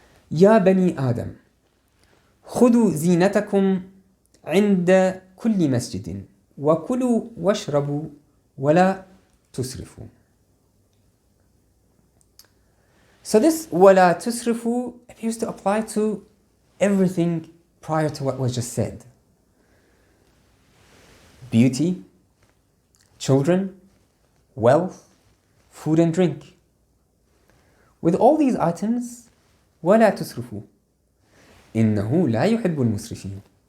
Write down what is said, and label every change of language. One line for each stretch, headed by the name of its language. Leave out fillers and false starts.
Arabic: Ya Bani Adam, خذوا زينتكم عند كل مسجد وكلوا واشربوا ولا تسرفوا.
English: So this
Arabic: ولا تسرفوا
English: appears to apply to everything prior to what was just said. Beauty, children, wealth, food and drink. With all these items,
Arabic: ولا تسرفوا إنه لا يحب المسرفين.